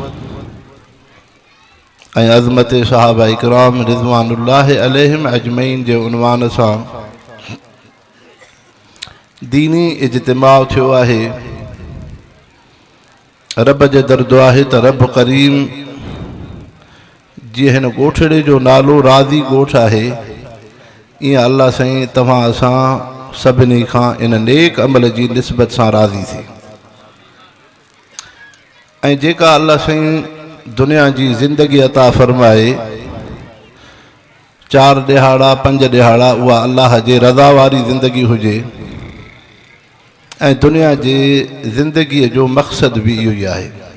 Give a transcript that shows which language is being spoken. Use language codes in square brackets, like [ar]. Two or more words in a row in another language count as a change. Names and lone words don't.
[sd] عظمت صحابہ اکرام [ar] رضوان اللہ علیہم اجمعین [sd] جے عنوان سان دینی اجتماع تھیو ہے رب جے در دعا ہے تا رب کریم جی ہن گوٹھڑے جو نالو راضی گوٹھ ہے इएं अल्लाह साईं तव्हां असां सभिनी खां इन नेक अमल जी निस्बत सां राज़ी थी। ऐं जेका अल्लाह साईं दुनिया जी ज़िंदगी अता फ़रमाए 4 ॾिहाड़ा 5 ॾिहाड़ा उहा अल्लाह जे रज़ा वारी ज़िंदगी हुजे ऐं दुनिया जे ज़िंदगीअ जो मक़सद बि इहो ई आहे।